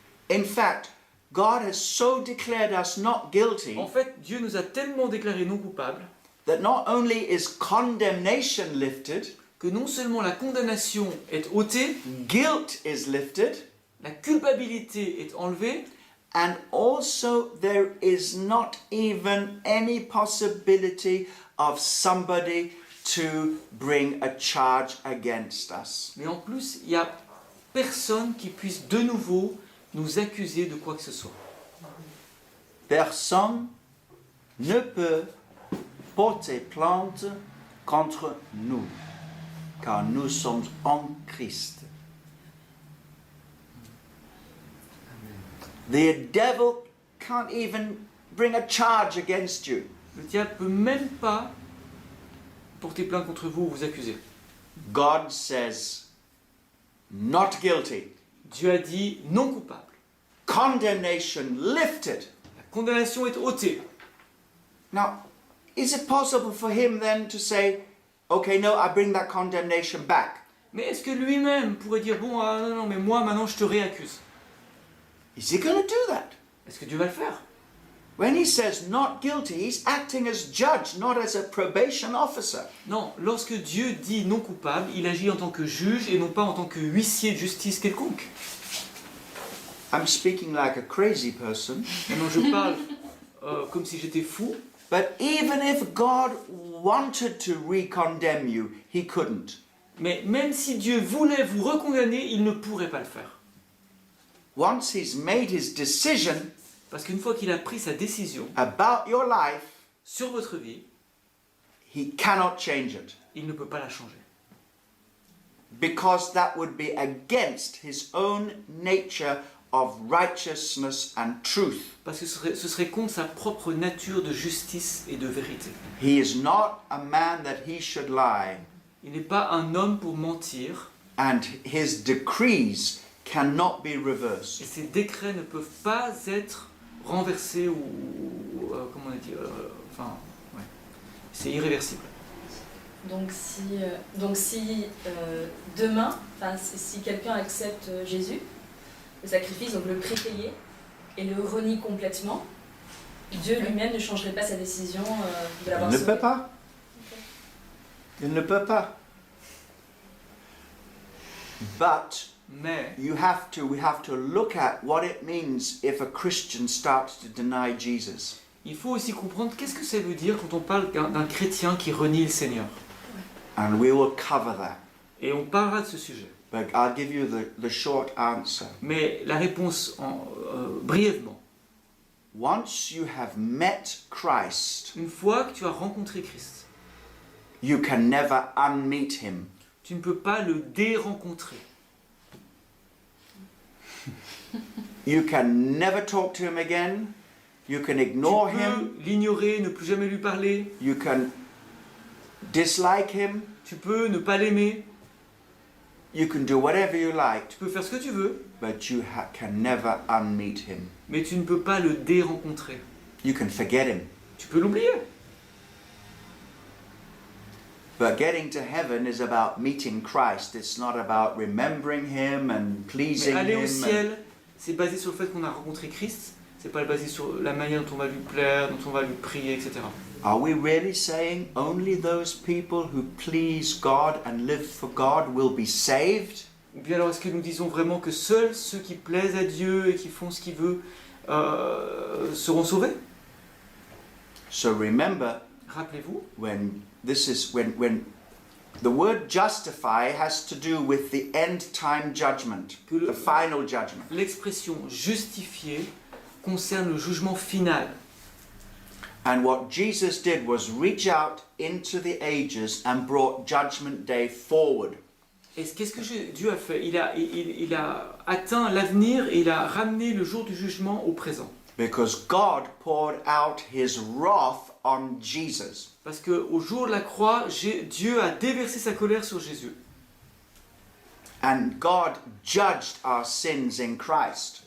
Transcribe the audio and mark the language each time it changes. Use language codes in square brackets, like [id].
[en] In fact, God has so declared us not guilty [fr] En fait, Dieu nous a tellement déclarés non coupables [en] that not only is condemnation lifted, [fr] que non seulement la condamnation est ôtée, [en] guilt is lifted, [fr] la culpabilité est enlevée, [en] and also there is not even any possibility of somebody to bring a charge against us. [fr] mais en plus, il n'y a personne qui puisse de nouveau nous accuser de quoi que ce soit. Personne ne peut porter plainte contre nous, car nous sommes en Christ. [en] The devil can't even bring a charge against you. [fr] Le diable ne peut même pas porter plainte contre vous ou vous accuser. [en] God says, not guilty. [fr] Dieu a dit non coupable. [en] Condemnation lifted. [fr] La condamnation est ôtée. [en] Now, is it possible for him then to say, okay, no, I bring that condemnation back? [fr] Mais est-ce que lui-même pourrait dire bon, ah, non, non, mais moi maintenant je te réaccuse? [en] Is he going to do that? [fr] Est-ce que Dieu va le faire? [en] When he says not guilty, he's acting as judge, not as a probation officer. [fr] Non, lorsque Dieu dit non coupable, il agit en tant que juge et non pas en tant que huissier de justice quelconque. [en] I'm speaking like a crazy person, [fr] Maintenant je parle comme si j'étais fou, [en] but even if God wanted to re-condemn you, he couldn't. [fr] mais même si Dieu voulait vous recondamner, il ne pourrait pas le faire. [en] Once he's made his decision [fr] Parce qu'une fois qu'il a pris sa décision [en] about your life, [fr] sur votre vie, [en] he cannot change it, [fr] il ne peut pas la changer. [en] because that would be against his own nature of righteousness and truth. [fr] Parce que ce serait contre sa propre nature de justice et de vérité. [en] He is not a man that he should lie, [fr] Il n'est pas un homme pour mentir, [en] and his decrees cannot be [fr] et [en] reversed. [fr] ses décrets ne peuvent pas être renversés ou comment on a dit, enfin, ouais. C'est irréversible. Donc si demain, si quelqu'un accepte Jésus, le sacrifice, donc le prix payé, et le renie complètement, Dieu lui-même ne changerait pas sa décision de Il l'avoir ne sauvé. peut pas. Il ne peut pas. [en] But [fr] Mais [en] we have to look at what it means if a Christian starts to deny Jesus. [fr] il faut aussi comprendre qu'est-ce que ça veut dire quand on parle d'un chrétien qui renie le Seigneur. [en] And we will cover that. [fr] Et on parlera de ce sujet. [en] But I'll give you the short answer. [fr] Mais la réponse, brièvement, [en] Once you have met Christ, [fr] une fois que tu as rencontré Christ, [en] you can never unmeet him. [fr] tu ne peux pas le dérencontrer. [en] You can never talk to him again. You can ignore [fr] Tu [en] him. [fr] peux l'ignorer, ne plus jamais lui parler. [en] You can dislike him. [fr] Tu peux ne pas l'aimer. [en] You can do whatever you like. [fr] Tu peux faire ce que tu veux. [en] But you can never unmeet him. [fr] Mais tu ne peux pas le dérencontrer. [en] You can forget him. [fr] Tu peux l'oublier. [en] But getting to heaven is about meeting Christ. It's not about remembering him and [fr] Mais [en] pleasing [fr] aller au [en] him. [fr] ciel, c'est basé sur le fait qu'on a rencontré Christ. C'est pas basé sur la manière dont on va lui plaire, dont on va lui prier, etc. [en] Are we really saying only those people who please God and live for God will be saved? [fr] Ou bien alors est-ce que nous disons vraiment que seuls ceux qui plaisent à Dieu et qui font ce qu'il veut seront sauvés? [en] So remember, [fr] Rappelez-vous, [en] when the word justify has to do with the end time judgment, [fr] Que le- [en] the final judgment. [fr] l'expression justifier concerne le jugement final. [en] And what Jesus did was reach out into the ages and brought judgment day forward. [fr] Et qu'est-ce que Dieu a fait? Il a atteint l'avenir et il a ramené le jour du jugement au présent. [en] Because God poured out his wrath on Jesus. [fr] Parce qu'au jour de la croix, Dieu a déversé sa colère sur Jésus. [en] And God judged our sins in Christ.